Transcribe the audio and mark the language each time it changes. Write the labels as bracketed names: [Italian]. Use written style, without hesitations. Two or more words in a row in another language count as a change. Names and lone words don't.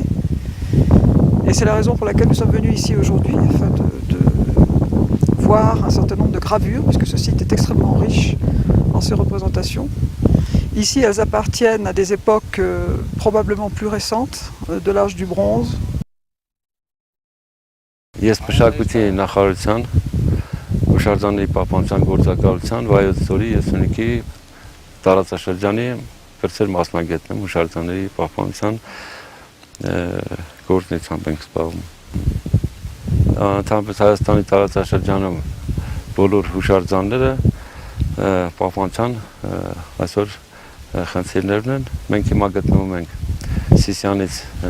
[French] Et c'est la raison pour laquelle nous sommes venus ici aujourd'hui, afin de voir un certain nombre de gravures, puisque ce site est extrêmement riche en ses représentations. Ici, elles appartiennent à des époques probablement plus récentes, de l'âge du bronze. [Armenian] Ես մշակույթի նախարարության հուշարձանների պահպանության գործակալության Վայոց ձորի 35-ի տարածաշրջանի բարձր մասնագետն եմ, հուշարձանների պահպանության գործունեությամբ ենք զբաղվում։ Ընդհանրապես Հայաստանի տարածաշրջանում բոլոր հուշարձանները պահպանության այսօր խնդիրներն են։ Մենք հիմա գտնվում ենք Սիսյանից